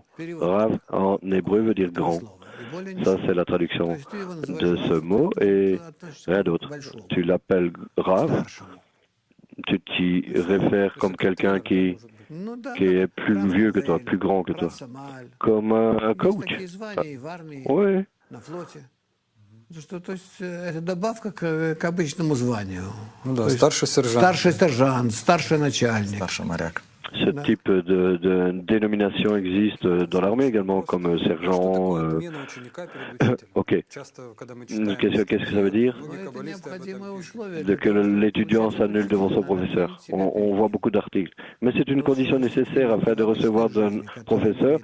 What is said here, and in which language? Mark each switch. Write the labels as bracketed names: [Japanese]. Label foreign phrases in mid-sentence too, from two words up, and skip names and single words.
[French] Rav, en hébreu, veut dire grand. Ça, c'est la traduction de ce mot et rien d'autre. Tu l'appelles Rav, tu t'y réfères comme quelqu'un qui est plus vieux que toi, plus grand que toi. Comme un coach. Oui. [Russian] Это добавка к обычному званию. Ну да, старший сержант. Старший сержант, старший начальник. Старший моряк. [French] Ce type de dénomination existe dans l'armée également, comme sergent. Ok. Qu'est-ce que ça veut dire? Que l'étudiant s'annule devant son professeur. On voit beaucoup d'articles. Mais c'est une condition nécessaire afin de recevoir d'un professeur.